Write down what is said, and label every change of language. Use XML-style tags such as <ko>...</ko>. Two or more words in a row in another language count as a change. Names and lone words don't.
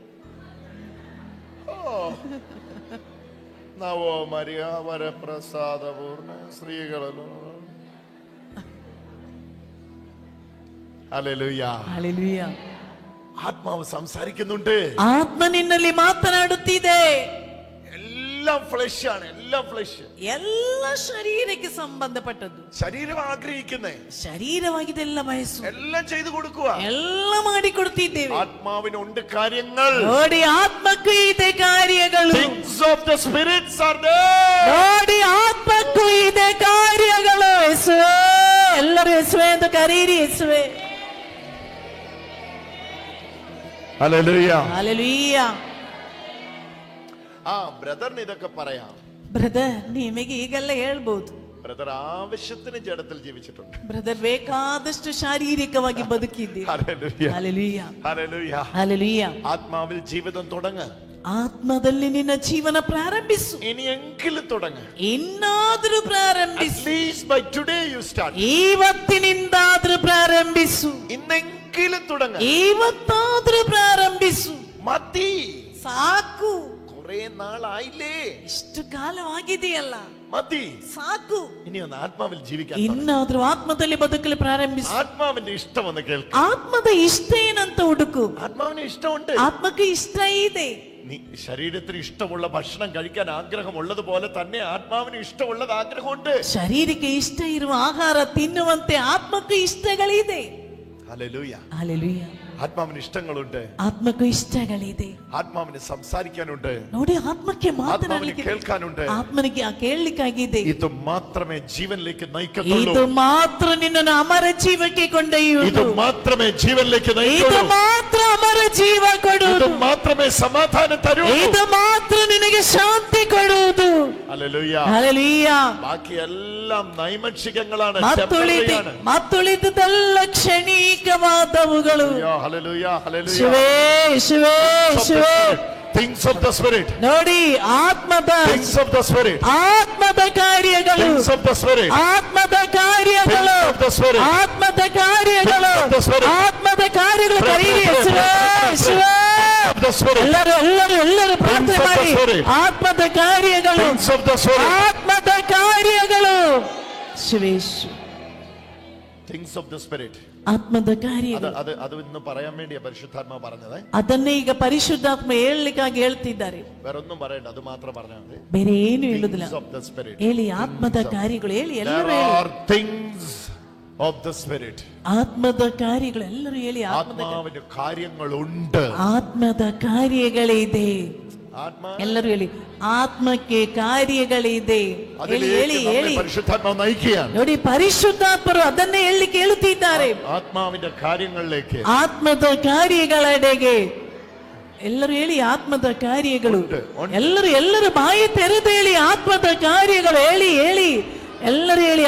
<ml>നവോ മരിയ വരപ്രസാദപൂർണ സ്ത്രീകളല്ലോ. ഹല്ലേലൂയ.</ml> <kn>ಹಲ್ಲೆಲೂಯ.</kn> <ml>ആത്മാവ് സംസാരിക്കുന്നുണ്ട്,</ml> <kn>ಆತ್ಮ ನಿನ್ನಲ್ಲಿ ಮಾತನಾಡುತ್ತಿದೆ.</kn> <ml>എല്ലാം ഫ്ലഷ് ആണ്, എല്ലാം ഫ്ലഷ്,</ml> <kn>ಎಲ್ಲ ಶರೀರಕ್ಕೆ ಸಂಬಂಧಪಟ್ಟದ್ದು.</kn> <ml>ശരീരം ആഗ്രഹിക്കുന്നേ,</ml> <kn>ശരീരವಾಗಿದೆಲ್ಲ ಬಯಸು,</kn> <ml>എല്ലാം ചെയ്തു കൊടുക്കുക.</ml> <kn>ಎಲ್ಲ ಮಾಡಿಕೊಡ್ತಿದ್ದೇವೆ.</kn> <ml>ആത്മാവിനുണ്ട് കാര്യങ്ങൾ,</ml> <kn>ನೋಡಿ ಆತ್ಮಕ್ಕೂ ಇದೆ ಕಾರ್ಯಗಳು.</kn> <en>things of the spirits are there.</en> <kn>ನೋಡಿ ಆತ್ಮಕ್ಕೂ ಇದೆ ಕಾರ್ಯಗಳು. ಯೇಸುವೇ, ಎಲ್ಲರೂ ಯೇಸುವೇ ಎಂದು ಕರೀರಿ. ಯೇಸುವೇ.</kn> <ml>ഹല്ലേലൂയ.</ml> <kn>ಹಲ್ಲೆಲೂಯ.</kn> <ml>ആ ബ്രദറിന് ഇതൊക്കെ പറയാം.</ml> <kn>ಬ್ರದರ್, ನಿಮಗೆ ಈಗೆಲ್ಲ ಹೇಳ್ಬೋದು.</kn> <ml>ബ്രദർ ആവശ്യത്തിന് ജഡത്തിൽ ജീവിച്ചിട്ടുണ്ട്.</ml> <kn>ಬ್ರದರ್ ಬೇಕಾದಷ್ಟು ಶಾರೀರಿಕವಾಗಿ ಬದುಕಿದ್ದೀರಿ.</kn> <ml>ഹല്ലേലൂയ.</ml> <kn>ಹಲ್ಲೆಲೂಯ.</kn> <ml>ഹല്ലേലൂയ.</ml> <kn>ಹಲ್ಲೆಲೂಯ.</kn> <ml>ആത്മാവിൽ ജീവിതം തുടങ്ങ്,</ml> <kn>ಆತ್ಮದಲ್ಲಿ ನಿನ್ನ ಜೀವನ ಪ್ರಾರಂಭಿಸು.</kn> <ml>ഇനിയെങ്കിലും തുടങ്ങ്.</ml> <kn>ಇನ್ನಾದ್ರೂ</kn> <en>At</en> <kn>ಪ್ರಾರಂಭಿಸು.</kn> <en>least by today you start.</en> <kn>ಇವತ್ತಿನಿಂದಾದ್ರೂ ಪ್ರಾರಂಭಿಸು.</kn> <ml>ഇന്നെങ്കിലും തുടങ്ങ്.</ml> <kn>ಇವತ್ತಾದ್ರೂ ಪ್ರಾರಂಭಿಸು.</kn> <ml>മതി,</ml> <kn>ಸಾಕು.</kn> <ml>കുറെ നാളായില്ലേ,</ml> <kn>ಇಷ್ಟು ಕಾಲವಾಗಿದೆಯಲ್ಲ,</kn> <ml>മതി,</ml> <kn>ಸಾಕು.</kn> <ml>ഇനി ഒന്ന് ആത്മാവിൽ ജീവിക്കാൻ തുടങ്ങ്.</ml> <kn>ಇನ್ನಾದ್ರೂ ಆತ್ಮದಲ್ಲಿ ಬದುಕಲು ಪ್ರಾರಂಭಿಸು.</kn> <ml>ആത്മാവിന്റെ ഇഷ്ടം ഒന്ന് കേൾക്കാം.</ml> <kn>ಆತ್ಮದ ಇಷ್ಟ ಏನಂತ ಹುಡುಕು.</kn> <ml>ആത്മാവിന് ഇഷ്ടമുണ്ട്.</ml> <kn>ಆತ್ಮಕ್ಕೆ ಇಷ್ಟ ಇದೆ.</kn> <ml>നീ ശരീരത്തിന് ഇഷ്ടമുള്ള ഭക്ഷണം കഴിക്കാൻ ആഗ്രഹമുള്ളതുപോലെ തന്നെ ആത്മാവിന് ഇഷ്ടമുള്ളത് ആഗ്രഹമുണ്ട്.</ml> <kn>ಶರೀರಕ್ಕೆ ಇಷ್ಟ ಇರುವ ಆಹಾರ ತಿನ್ನುವಂತೆ ಆತ್ಮಕ್ಕೂ ಇಷ್ಟಗಳಿದೆ.</kn> <ml>ഹല്ലേലൂയ.</ml> <kn>ಹಲ್ಲೆಲೂಯ.</kn> <ml>ആത്മാവിന് ഇഷ്ടങ്ങളുണ്ട്,</ml> <kn>ಆತ್ಮಕ್ಕೂ ಇಷ್ಟಗಳಿದೆ.</kn> <ml>ആത്മാവിന് സംസാരിക്കാനുണ്ട്,</ml> <kn>ನೋಡಿ ಆತ್ಮಕ್ಕೆ</kn> <ml>ആത്മാവിന്</ml> <kn>ಮಾತನಾಡಲಿಕ್ಕೆ,</kn> <ml>കേൾക്കാനുണ്ട്.</ml> <kn>ಆತ್ಮನಿಗೆ ಕೇಳಲಿಕ್ಕಾಗಿದೆ.</kn> <ml>ഇത് മാത്രമേ ജീവനിലേക്ക് നയിക്കത്തുള്ളൂ.</ml> <kn>ಇದು ಮಾತ್ರ ನಿನ್ನನ್ನು ಅಮರ ಜೀವಕ್ಕೆ</kn> <ml>ഇത്</ml> <kn>ಕೊಂಡೊಯ್ಯುವುದು.</kn> <ml>മാത്രമേ ജീവനിലേക്ക്</ml> <kn>ಇದು</kn> <ml>നയിക്കൂ.</ml> <kn>ಮಾತ್ರ ಅಮರ ಜೀವ</kn> <ml>ഇത്</ml> <kn>ಕೊಡುವುದು.</kn> <ml>മാത്രമേ സമാധാനം തരൂ.</ml> <kn>ಇದು ಮಾತ್ರ ನಿನಗೆ ಶಾಂತಿ ಕೊಡುವುದು.</kn> <ml>ഹല്ലേലൂയ.</ml> <kn>ಹಲ್ಲೆಲೂಯ.</kn> <ml>ബാക്കി എല്ലാം നൈമിഷികങ്ങളാണ്,</ml> <kn>ಮತ್ತುಳಿದೆಲ್ಲ ಕ್ಷಣಿಕವಾದವುಗಳು.</kn> <ml>ഹല്ലേലൂയ. ഹല്ലേലൂയ.</ml> <kn>ಶಿವೇ, ಶಿವೇ, ಶಿವೇ.</kn> <en>Things of the spirit.</en> <kn>ನೋಡಿ ಆತ್ಮದ</kn> <en>Things of the spirit.</en> <kn>ಆತ್ಮದ ಕಾರ್ಯಗಳು.</kn> <en>Things of the spirit.</en> <kn>ಆತ್ಮದ ಕಾರ್ಯಗಳು.</kn> <en>Things of the spirit.</en> <kn>ಆತ್ಮದ ಕಾರ್ಯಗಳು.</kn> <en>Things of the spirit.</en> <kn>ಆತ್ಮದ ಕಾರ್ಯಗಳು. ಕರೀರಿ. ಯೇಸುವೇ, ಯೇಸುವೇ.</kn> <en>Of the spirit.</en> <kn>ಎಲ್ಲರೂ ಪ್ರಾರ್ಥನೆ</kn> <en>Things of the</en> <kn>ಮಾಡಿ.</kn> <en>spirit.</en> <kn>ಆತ್ಮದ ಕಾರ್ಯಗಳು.</kn> <en>Things of the spirit.</en> <kn>ಆತ್ಮದ ಕಾರ್ಯಗಳು. ಶಿವೇಶು.</kn> <en>Things of the spirit.</en> <kn>ಆತ್ಮದ ಕಾರ್ಯಗಳು.</kn> <ml>അത് ഇന്ന് പറയാൻ വേണ്ടിയാ പരിശുദ്ധാത്മാ പറഞ്ഞത്.</ml> <kn>ಅದನ್ನೇ ಈಗ ಪರಿಶುದ್ಧಾತ್ಮ ಹೇಳಲಿಕ್ಕಾಗಿ ಹೇಳ್ತಿದ್ದಾರೆ.</kn> <ml>വേറൊന്നും പറയണ്ട,</ml> <kn>ಅದು ಮಾತ್ರ</kn> <ml>പറഞ്ഞാൽ മതി.</ml> <kn>ಬೇರೆ ಏನು ಹೇಳುದಿಲ್ಲ.</kn> <en>Things of the spirit.</en> <kn>ಹೇಳಿ ಆತ್ಮದ ಕಾರ್ಯಗಳು. ಹೇಳಿ, ಎಲ್ಲರೂ</kn> <en>There</en> <kn>ಹೇಳಿ.</kn> <en>are things of the spirit.</en> <kn>ಆತ್ಮದ ಕಾರ್ಯಗಳು. ಎಲ್ಲರೂ ಹೇಳಿ.</kn> <ml>ആത്മാവിന് കാര്യങ്ങളുണ്ട്.</ml> <kn>ಆತ್ಮದ ಕಾರ್ಯಗಳಿದೆ.</kn> <ml>ആത്മാ</ml> <kn>ಎಲ್ಲರೂ ಹೇಳಿ. ಆತ್ಮಕ್ಕೆ ಕಾರ್ಯಗಳಿದೆ. ಹೇಳಿ, ಹೇಳಿ, ಹೇಳಿ.</kn> <ml>പരിശുദ്ധാത്മാവ് നയിക്കുകയാണ്.</ml> <kn>ನೋಡಿ, ಪರಿಶುದ್ಧಾತ್ಮರು ಅದನ್ನೇ ಹೇಳಲಿಕ್ಕೆ ಹೇಳುತ್ತಿದ್ದಾರೆ.</kn> <ml>ആത്മാവിന്റെ കാര്യങ്ങളിലേക്ക്,</ml> <kn>ಆತ್ಮದ ಕಾರ್ಯಗಳೆಡೆಗೆ. ಎಲ್ಲರೂ ಹೇಳಿ. ಆತ್ಮದ ಕಾರ್ಯಗಳು. ಎಲ್ಲರೂ ಬಾಯಿ ತೆರೆದು ಹೇಳಿ. ಆತ್ಮದ ಕಾರ್ಯಗಳು. ಹೇಳಿ, ಹೇಳಿ. ಎಲ್ಲರೂ ಹೇಳಿ.</kn>